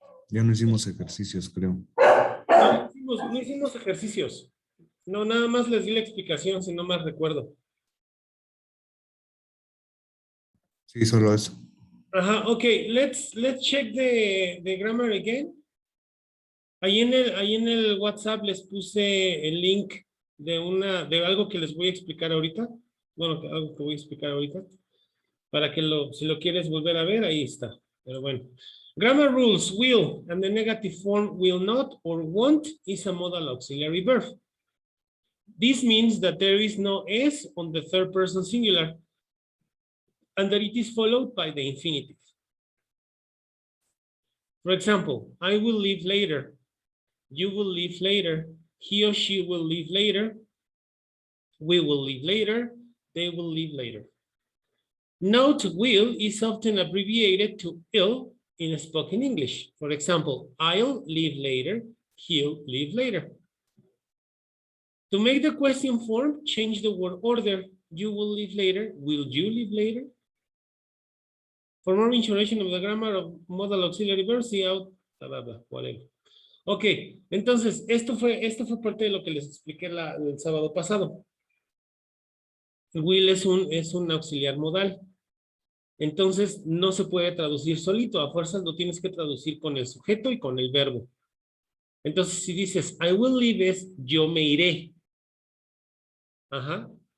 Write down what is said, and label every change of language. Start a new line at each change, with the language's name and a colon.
Spanish: Ya no hicimos ejercicios, creo. No hicimos ejercicios. No, nada más les di la explicación, si no más recuerdo. Sí, solo eso.
English: Ajá, okay, let's check the grammar again.
Spanish: Ahí en el WhatsApp les puse el link de algo que les voy a explicar ahorita. Bueno, algo que voy a explicar ahorita. Para que si lo quieres volver a ver, ahí está. Pero bueno.
English: Grammar rules: will and the negative form will not or won't is a modal auxiliary verb. This means that there is no S on the third person singular and that it is followed by the infinitive. For example, I will leave later. You will leave later. He or she will leave later. We will leave later. They will leave later. Note will is often abbreviated to ill in spoken English. For example, I'll leave later. He'll leave later. To make the question form, change the word order. You will leave later. Will you leave later? For more information of the grammar of modal auxiliary verbs, see out, blah, blah, blah, whatever.
Spanish: Ok, entonces, esto fue parte de lo que les expliqué el sábado pasado. Will es un auxiliar modal. Entonces, no se puede traducir solito. A fuerzas lo tienes que traducir con el sujeto y con el verbo. Entonces, si dices,
English: I will leave
Spanish: es, yo me iré. Ajá.